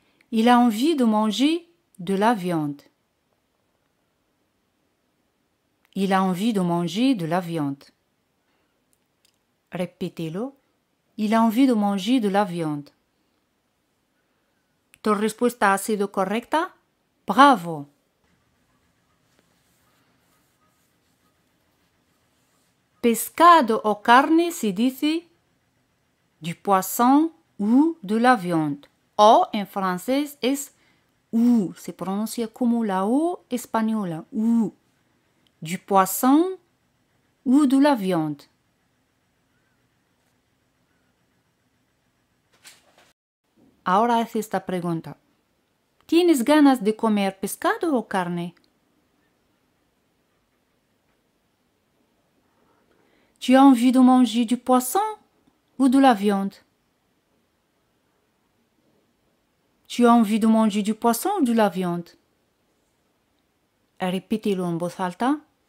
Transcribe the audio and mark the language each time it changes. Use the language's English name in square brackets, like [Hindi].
[French] Il a envie de manger de la viande. Il a envie de manger de la viande. Repítelo. Il a envie de manger de la viande. [Spanish] ¿Tu respuesta ha sido correcta? ¡Bravo! Pescado o carne se dice [French] du poisson ou de la viande. [Spanish] O en francés es ou, se pronuncia como la O española, ou. [French] Du poisson ou de la viande. [Spanish] Ahora haz esta pregunta. ¿Tienes ganas de comer pescado o carne? [French] Tu as envie de manger du poisson ou de la viande? Tu as envie de manger du poisson ou de la viande? Répétez-le [Spanish] en voz alta.